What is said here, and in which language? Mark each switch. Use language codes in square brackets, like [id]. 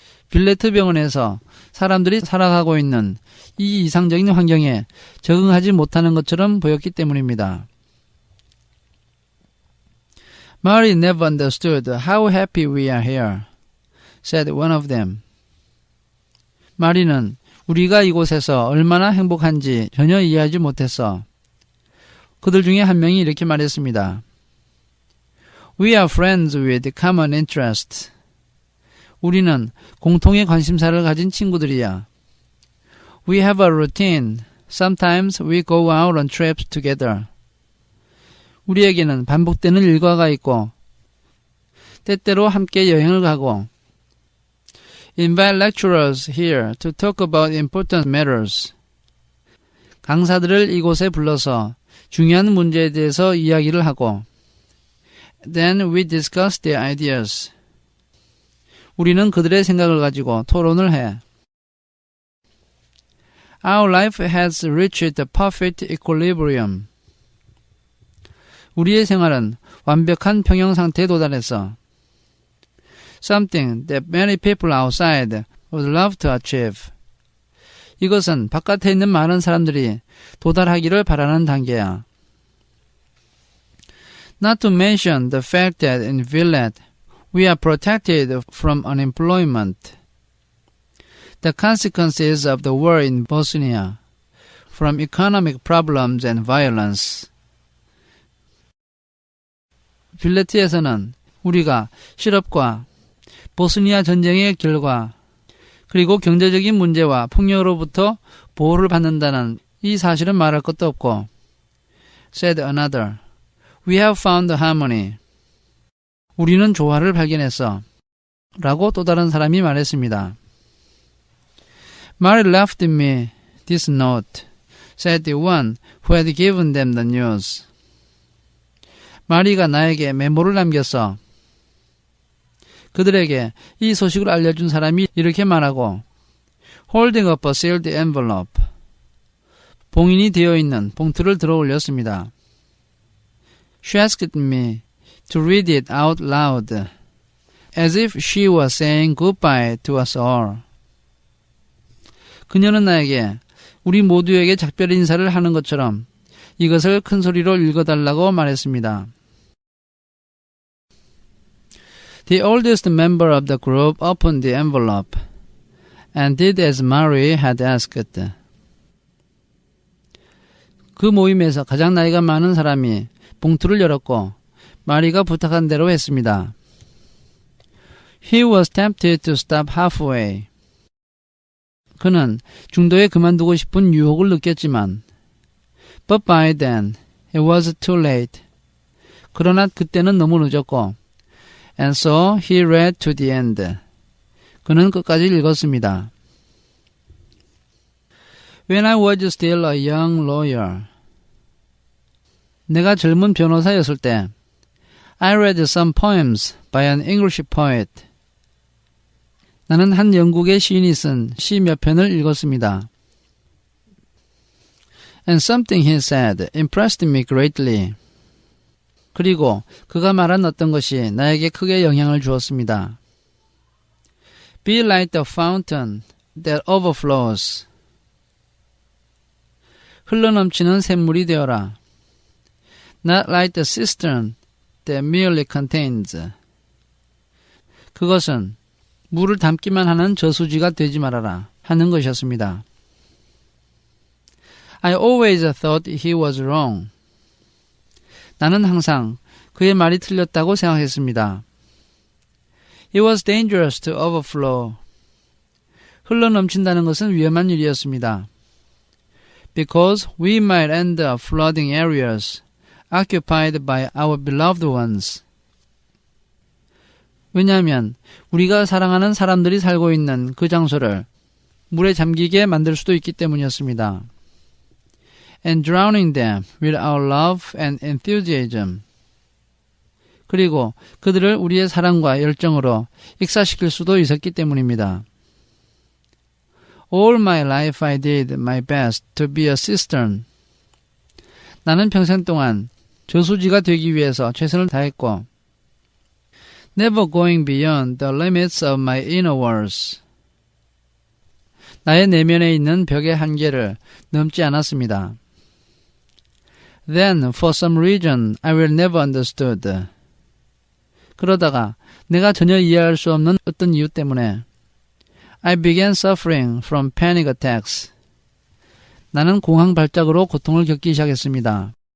[ko] 빌레트 병원에서 사람들이 살아가고 있는 이 이상적인 환경에 적응하지 못하는 것처럼 보였기 때문입니다. [en] Mary never understood how happy we are here, said one of them. [ko] 마리는 우리가 이곳에서 얼마나 행복한지 전혀 이해하지 못했어. 그들 중에 한 명이 이렇게 말했습니다. [en] We are friends with common interests. [ko] 우리는 공통의 관심사를 가진 친구들이야. [en] We have a routine. Sometimes we go out on trips together. [ko] 우리에게는 반복되는 일과가 있고 때때로 함께 여행을 가고 [en] invite lecturers here to talk about important matters. [ko] 강사들을 이곳에 불러서 중요한 문제에 대해서 이야기를 하고 [en] then we discuss their ideas. [ko] 우리는 그들의 생각을 가지고 토론을 해. [en] Our life has reached the perfect equilibrium. [ko] 우리의 생활은 완벽한 평형 상태에 도달했어. [en] Something that many people outside would love to achieve. [ko] 이것은 바깥에 있는 많은 사람들이 도달하기를 바라는 단계야. [en] Not to mention the fact that in Villette we are protected from unemployment. The consequences of the war in Bosnia, from economic problems and violence. [ko] 빌레트에서는 우리가 실업과 보스니아 전쟁의 결과 그리고 경제적인 문제와 폭력으로부터 보호를 받는다는 이 사실은 말할 것도 없고 [en] said another. We have found harmony. [ko] 우리는 조화를 발견했어. 라고 또 다른 사람이 말했습니다. [en] Mary left me this note, said the one who had given them the news. [ko] 마리가 나에게 메모를 남겼어. 그들에게 이 소식을 알려준 사람이 이렇게 말하고 [en] holding up a sealed envelope. [ko] 봉인이 되어 있는 봉투를 들어 올렸습니다. [en] She asked me to read it out loud, as if she was saying goodbye to us all. [ko] 그녀는 나에게 우리 모두에게 작별 인사를 하는 것처럼 이것을 큰 소리로 읽어달라고 말했습니다. [en] The oldest member of the group opened the envelope and did as Mary had asked. [ko] 그 모임에서 가장 나이가 많은 사람이 봉투를 열었고 마리가 부탁한 대로 했습니다. [en] He was tempted to stop halfway. [ko] 그는 중도에 그만두고 싶은 유혹을 느꼈지만 [en] But by then, it was too late. [ko] 그러나 그때는 너무 늦었고 [en] And so he read to the end. [ko] 그는 끝까지 읽었습니다. [en] When I was still a young lawyer. [ko] 내가 젊은 변호사였을 때 [en] I read some poems by an English poet. [ko] 나는 한 영국의 시인이 쓴 시 몇 편을 읽었습니다. [en] And something he said impressed me greatly. [ko] 그리고 그가 말한 어떤 것이 나에게 크게 영향을 주었습니다. [en] Be like the fountain that overflows. [ko] 흘러넘치는 샘물이 되어라. [en] Not like the cistern that merely contains. [ko] 그것은 물을 담기만 하는 저수지가 되지 말아라 하는 것이었습니다. [en] I always thought he was wrong. [ko] 나는 항상 그의 말이 틀렸다고 생각했습니다. [en] It was dangerous to overflow. [ko] 흘러넘친다는 것은 위험한 일이었습니다. [en] Because we might end up flooding areas occupied by our beloved ones. [ko] 왜냐하면 우리가 사랑하는 사람들이 살고 있는 그 장소를 물에 잠기게 만들 수도 있기 때문이었습니다. [en] And drowning them with our love and enthusiasm. [ko] 그리고 그들을 우리의 사랑과 열정으로 익사시킬 수도 있었기 때문입니다. [en] All my life I did my best to be a cistern. [ko] 나는 평생 동안 저수지가 되기 위해서 최선을 다했고 [en] Never going beyond the limits of my inner walls. [ko] 나의 내면에 있는 벽의 한계를 넘지 않았습니다. [en] Then, for some reason, I will never understood. [ko] 그러다가 내가 전혀 이해할 수 없는 어떤 이유 때문에 [en] I began suffering from panic attacks. [ko] 나는 공황 발작으로 고통을 겪기 시작했습니다.